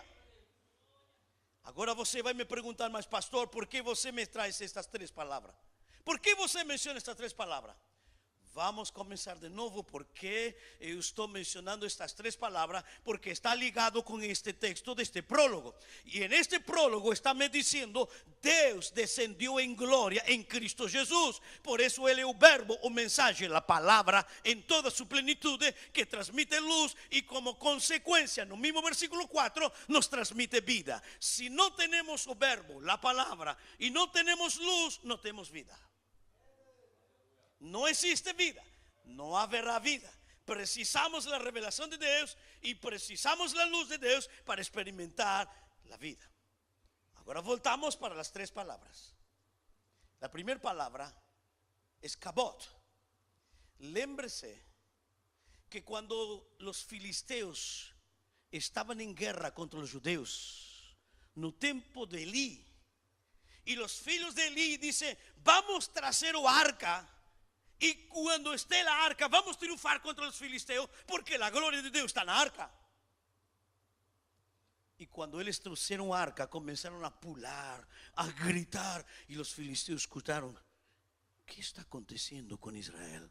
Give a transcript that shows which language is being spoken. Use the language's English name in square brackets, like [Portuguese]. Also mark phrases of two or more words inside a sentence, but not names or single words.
[Portuguese] Agora você vai me perguntar: mas pastor, por que você me traz estas três palavras? Por que você menciona estas três palavras? Vamos começar de novo. Porque eu estou mencionando estas três palavras? Porque está ligado com este texto deste prólogo. E en este prólogo está me dizendo: Deus descendiu em glória em Cristo Jesus. Por isso Ele é o verbo, o mensagem, a palavra em toda sua plenitude, que transmite luz e como consequência, no mesmo versículo 4, nos transmite vida. Se não temos o verbo, a palavra, e não temos luz, não temos vida. [Spanish] No existe vida, no habrá vida. Precisamos la revelación de Dios y precisamos la luz de Dios para experimentar la vida. Ahora voltamos para las tres palabras. La primera palabra es kabod. Lémbrese que cuando los filisteos estaban en guerra contra los judeos, no tiempo de Elí, y los hijos de Elí dicen: vamos a traer o arca. [Portuguese] E quando esté a arca, vamos triunfar contra os filisteus, porque a glória de Deus está na arca. E quando eles trouxeram a arca, começaram a pular, a gritar, e os filisteus escutaram: o que está acontecendo com Israel?